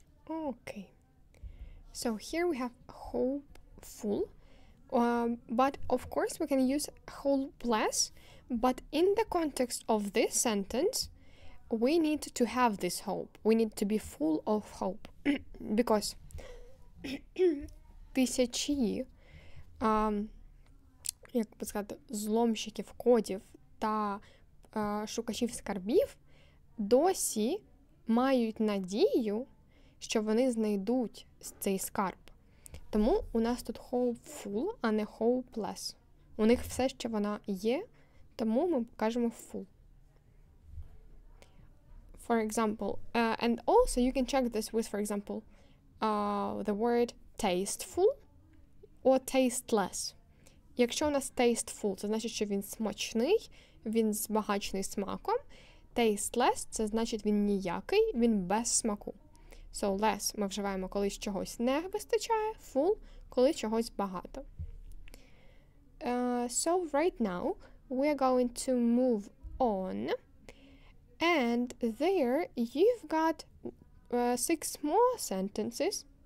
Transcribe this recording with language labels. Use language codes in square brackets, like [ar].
[en] Okay. So here we have hopeful, but of course we can use hopeless, but in the context of this sentence, we need to have this hope. We need to be full of hope, because [uk] тисячі, як би сказати, зломщиків кодів та шукачів скарбів досі мають надію, що вони знайдуть цей скарб. Тому у нас тут hopeful, а не hopeless. У них все ще вона є, тому ми кажемо full. [en] For example, and also you can check this with, for example, the word tasteful or tasteless. [uk] Якщо у нас tasteful, це значить, що він смачний, він збагачений смаком. Tasteless – це значить, він ніякий, він без смаку. [en] So, [uk] less ми вживаємо, коли чогось не вистачає, full, коли чогось багато. [en] So, right now, we are going to move on. And there you've got 6 more sentences.